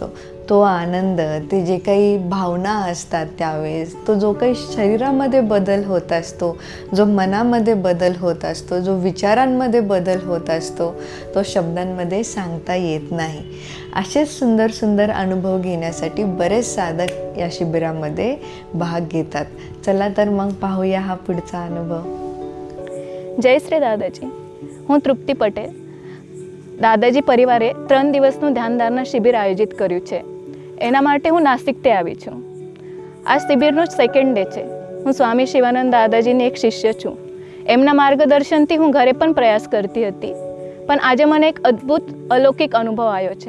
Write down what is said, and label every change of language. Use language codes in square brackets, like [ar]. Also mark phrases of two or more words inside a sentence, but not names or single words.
[mr] तो आनंद, ते जे काही भावना असतात त्यावेळेस, तो जो काही शरीरामध्ये बदल होत असतो, जो मनामध्ये बदल होत असतो, जो विचारांमध्ये बदल होत असतो, तो शब्दांमध्ये सांगता येत नाही. असेच सुंदर सुंदर अनुभव घेण्यासाठी बरेच साधक या शिबिरामध्ये भाग घेतात. चला तर मग पाहूया हा पुढचा अनुभव. जय श्री दादाजी. [gu] હું તૃપ્તિ પટેલ. દાદાજી પરિવારે 3 દિવસનું ધ્યાનધારણા શિબિર આયોજિત કર્યું છે. એના માટે હું નાસિકથી આવી છું. આ શિબિરનો [en] second day [gu] છે. હું સ્વામી શિવાનંદ દાદાજીની એક શિષ્ય છું. એમના માર્ગદર્શનથી હું ઘરે પણ પ્રયાસ કરતી હતી, પણ આજે મને એક અદ્ભુત અલૌકિક અનુભવ આવ્યો છે.